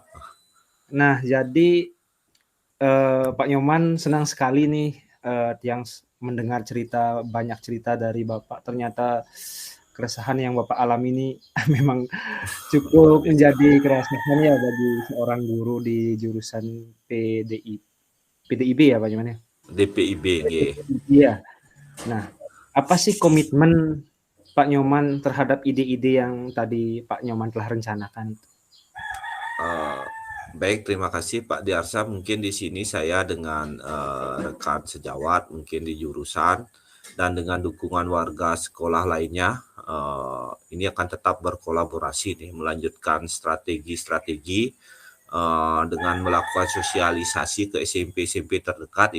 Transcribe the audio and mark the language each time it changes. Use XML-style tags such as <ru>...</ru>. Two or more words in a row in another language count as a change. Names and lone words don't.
<id>Nah jadi, Pak Nyoman senang sekali nih, yang mendengar cerita banyak cerita dari Bapak, ternyata keresahan yang Bapak alami ini memang Luar cukup biasa. menjadi keresahan ya bagi seorang guru di jurusan PDI PDIB ya Pak Nyoman ya? DPIB, nggih. PDIB ya? Nah, apa sih komitmen Pak Nyoman terhadap ide-ide yang tadi Pak Nyoman telah rencanakan itu? Eee, Baik, terima kasih Pak Diarsa. Mungkin di sini saya dengan, rekan sejawat mungkin di jurusan dan dengan dukungan warga sekolah lainnya, ini akan tetap berkolaborasi nih, melanjutkan strategi-strategi dengan melakukan sosialisasi ke SMP-SMP terdekat.</id>